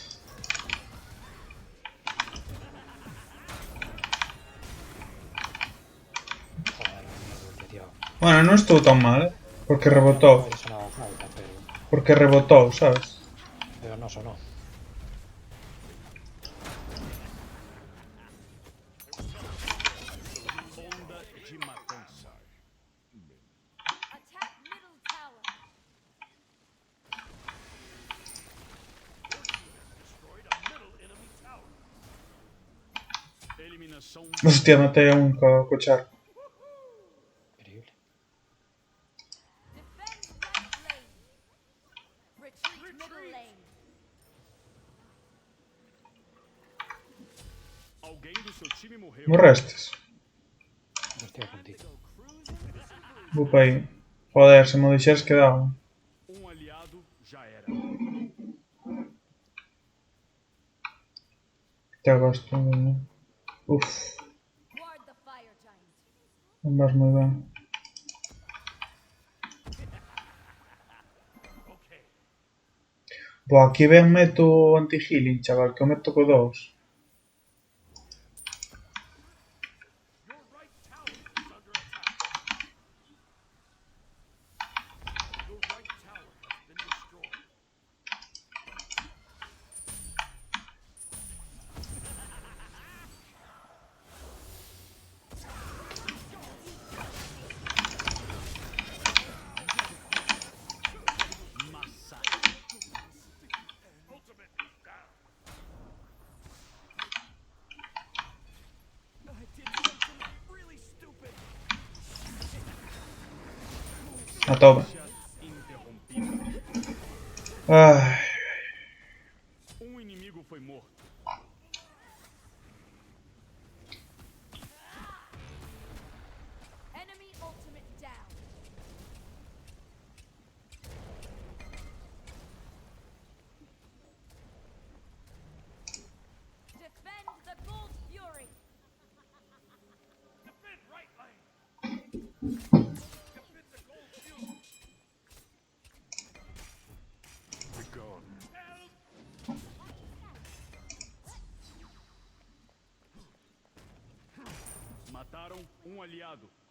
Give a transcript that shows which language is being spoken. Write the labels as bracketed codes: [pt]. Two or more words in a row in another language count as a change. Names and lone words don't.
[es] Joder, la mierda, tío. [gl] Bueno, non estou tan mal, ¿eh? Porque rebotou. [es] No sonaba falta, [gl] Porque rebotou, sabes? [es] pero no sonó. [pt] Onda de matança. [en] Attack middle tower. Destroyed a middle enemy tower. [pt] Eliminação. [gl] Hostia, matei a un co charco. Increíble. [en] Defend right lane. Retreat middle lane. [pt] Alguém do seu time morreu. [gl] Morrestes? [es] No estoy a puntito. [gl] Vou para aí. Joder, se me o deixares quedaba. [pt] Um aliado já era. [gl] Te gosto, ¿no? Uf, [en] Guard the fire giant. [gl] non vas moi ben. [en] Okay. [gl] Boa, aquí ben meto anti-healing, chaval, que o meto co 2. [en] Your right tower is under attack. Your right tower has been destroyed. Massacre. Ultimate is down. I did something really stupid. [gl] A toma. [pt] Interrompido. Ai, Um inimigo foi morto. [en] Enemy ultimate down. Defend the gold fury. Defend right lane. Defend the gold shield. Begone. Help! [pt] Mataram um aliado.